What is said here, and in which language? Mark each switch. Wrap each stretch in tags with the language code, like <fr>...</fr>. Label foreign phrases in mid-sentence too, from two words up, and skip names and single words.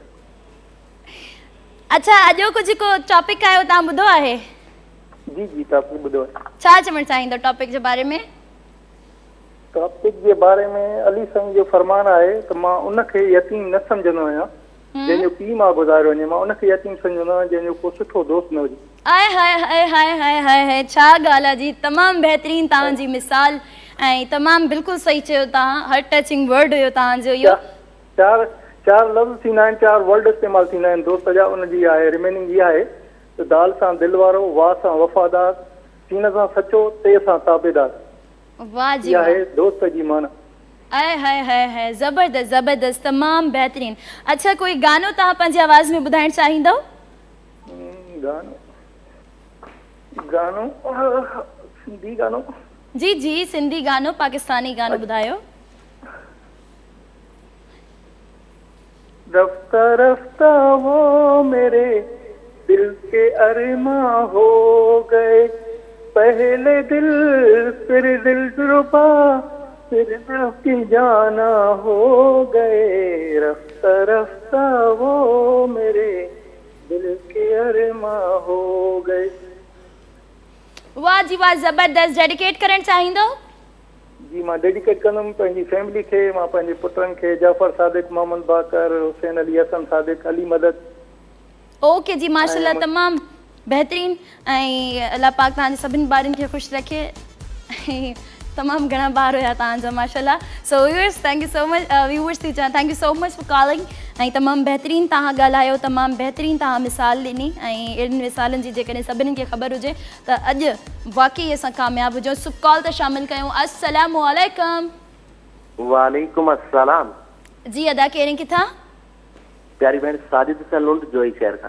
<sd>अच्छा, अॼोको जेको टॉपिक आयो तव्हां ॿुधो आहे? जी जी टॉपिक ॿुधो आहे। छा चवणु चाहींदो टॉपिक जे बारे में? टॉपिक जे बारे में अली साईं जो फरमान आहे त मां उनखे यतीम न सम्झंदो आहियां जंहिंजो पीउ मां गुज़ारियो वञे। मां उनखे यतीम सम्झंदो आहियां जंहिंजो को सुठो दोस्त न हुजे। आए हाय हाय हाय हाय हाय हाय, छा ॻाल्हि आहे जी। तमामु बहितरीन तव्हांजी मिसाल ऐं तमामु बिल्कुलु सही चयो तव्हां।</sd> <en>heart touching word</en> <sd>हुयो तव्हांजो इहो। चार लफ़्ज़ थींदा आहिनि, चार वर्ड इस्तेमालु थींदा आहिनि दोस्त जा। उनजी आहे रिमेनिंग इहा आहे त दाल सां दिलि वारो, वाह सां वफ़ादार, सीन सां सचो, ते सां ताबेदार। वाह जी इहा वाह। आहे दोस्त जी माना। आए हाय हाय हाय, ज़बरदस्त ज़बरदस्त, तमामु बहितरीन। अच्छा, कोई गानो तव्हां पंहिंजी आवाज़ में ॿुधाइणु चाहींदव? गानो सिंधी गानो? जी जी, सिंधी गानो, पाकिस्तानी गानो ॿुधायो।</sd> <ur>رفتہ رفتہ وہ میرے دل کے ارماں ہو گئے، پہلے دل پھر دلربا پھر دل کی جاناں ہو گئے، رفتہ رفتہ وہ میرے دل کے ارماں ہو گئے.</ur> <sd>वाह जी वाह, ज़बरदस्त। डेडिकेट करणु चाहींदो? जी मां डेडिकेट कंदुमि पंहिंजी फैमिली खे, मां पंहिंजे पुटनि खे, जाफ़र सादिक, मोहम्मद बाकर, हुसैन अली हसन सादिक, अली मदद। ओके जी, माशाल्लाह, तमामु बहितरीन। ऐं अल्लाह पाक तव्हांजे सभिनी ॿारनि खे ख़ुशि रखे। ऐं तमामु घणा ॿार हुया तव्हांजा माशाल्लाह। सो व्यूअर्स,</sd> <en>Thank you so much. व्यूअर्स</en> <sd>थी चवां</sd> <en>thank you so much for calling.</en> <sd>ऐं तमामु बहितरीन तव्हां ॻाल्हायो, तमामु बहितरीन तव्हां मिसाल ॾिनी। ऐं अहिड़ियुनि मिसालनि जी जेकॾहिं सभिनी खे ख़बर हुजे त अॼु वाक़ई असां कामयाबु हुजूं। सो कॉल त शामिल कयूं। अस्सलाम वालेकुम। वालेकुम अस्सलाम। जी अदा कहिड़ी किथां? प्यारी भेण साजिद सां लुंड जोई शहर खां।</sd>